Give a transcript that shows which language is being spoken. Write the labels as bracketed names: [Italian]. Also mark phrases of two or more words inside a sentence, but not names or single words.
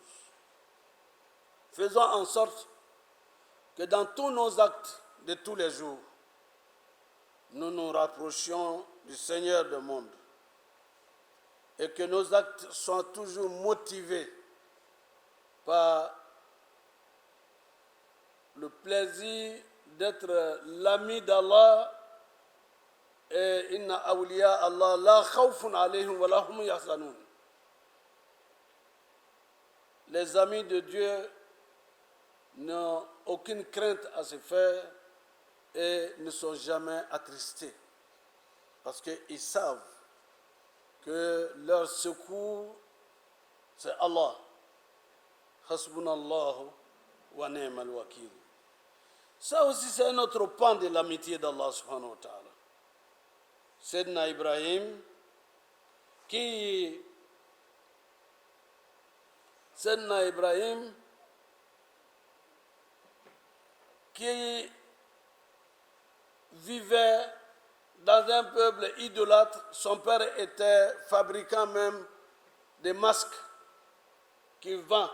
[French] Faisons en sorte que dans tous nos actes de tous les jours, nous nous rapprochions du Seigneur du monde et que nos actes soient toujours motivés par le plaisir d'être l'ami d'Allah et [Arabic] إن أولياء الله لا خوف عليهم و لا هم يحزنون. [French] Les amis de Dieu n'ont aucune crainte à se faire et ne sont jamais attristés parce qu'ils savent que leur secours c'est Allah. [Arabic] حسبنا الله و نعم الوكيل. [French] Ça aussi c'est un autre pan de l'amitié d'Allah [Arabic] سبحانه و تعالى. [French] Sayyidina Ibrahim qui vivait dans un peuple idolâtre. Son père était fabricant même des masques qu'il vend.